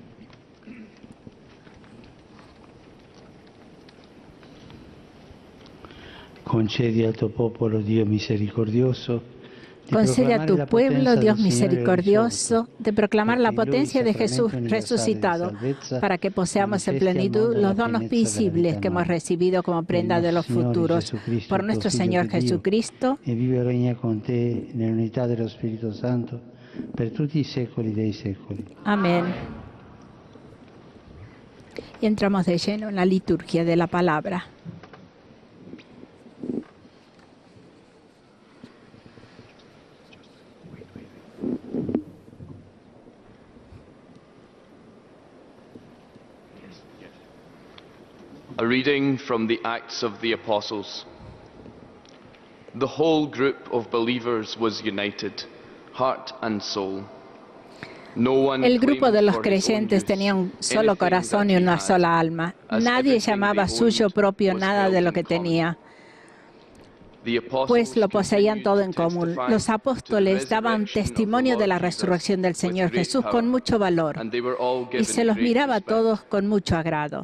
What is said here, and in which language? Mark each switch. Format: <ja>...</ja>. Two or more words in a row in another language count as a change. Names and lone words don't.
<it>Concedi al tuo popolo, Dio misericordioso, di</it> <es>Concede a</es> <it>proclamare</it> <es>tu</es> <it>la</it> <es>pueblo,</es> <it>potenza</it> <es>Dios</es> <it>del Signore</it> <es>misericordioso,</es> <it>risorto,</it> <es>de proclamar la</es> <it>perché in lui il</it> <es>potencia de</es> <it>sacramento</it> <es>Jesús</es> <it>universale di</it> <es>resucitado,</es> <it>salvezza</it> <es>para que poseamos en</es> <it>manifesti al</it> <es>plenitud</es> <it>mondo la</it> <es>los donos</es> <it>pienezza della</it> <es>visibles</es> <it>vita</it> <es>que hemos</es> <it>nuova.</it> <es>recibido como prenda</es> <it>Per</it> <es>de los</es> <it>nostro Signore</it> <es>futuros. Jesucristo, Por</es> <it>tuo</it> <es>nuestro</es> <it>Figlio</it> <es>Señor</es> <it>che Dio,</it> <es>Jesucristo,</es> <it>e vive e regna con te nell'unità dello Spirito Santo per tutti i secoli dei secoli.</it> <es>amén. Y entramos de lleno en la liturgia de la palabra.</es> <en>A reading from the Acts of the Apostles. The whole group of believers was united, heart and soul.</en> <es>El grupo de los creyentes tenía un solo corazón y una sola alma. Nadie llamaba suyo propio nada de lo que tenía, pues lo poseían todo en común. Los apóstoles daban testimonio de la resurrección del Señor Jesús con mucho valor y se los miraba a todos con mucho agrado.</es>